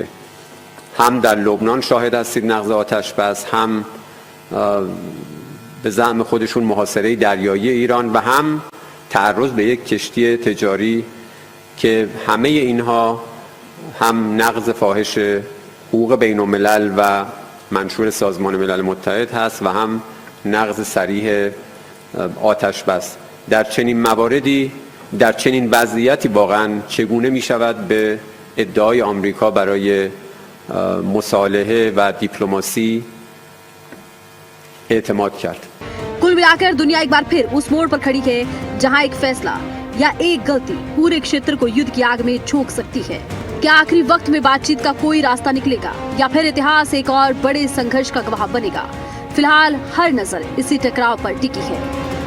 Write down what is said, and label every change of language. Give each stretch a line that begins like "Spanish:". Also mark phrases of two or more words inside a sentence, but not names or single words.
Persian: هم در لبنان شاهد هستید نقض آتش بس، هم به زعم خودشون محاصره دریایی ایران و هم تعرض به یک کشتی تجاری که همه اینها هم نقض فاحش حقوق بین الملل و منشور سازمان ملل متحد هست و هم نقض صریح آتش بس. در چنین مواردی، در چنین وضعیتی واقعا چگونه می شود به ادعای آمریکا برای مصالحه و دیپلماسی اعتماد کرد؟
Hindi: कुल मिलाकर दुनिया एक बार फिर उस मोड़ पर खड़ी है जहां एक फैसला या एक गलती पूरे क्षेत्र को युद्ध की आग में झोंक सकती है। क्या आखिरी वक्त में बातचीत का कोई रास्ता निकलेगा या फिर इतिहास एक और बड़े संघर्ष का गवाह बनेगा? फिलहाल हर नजर इसी टकराव पर टिकी है।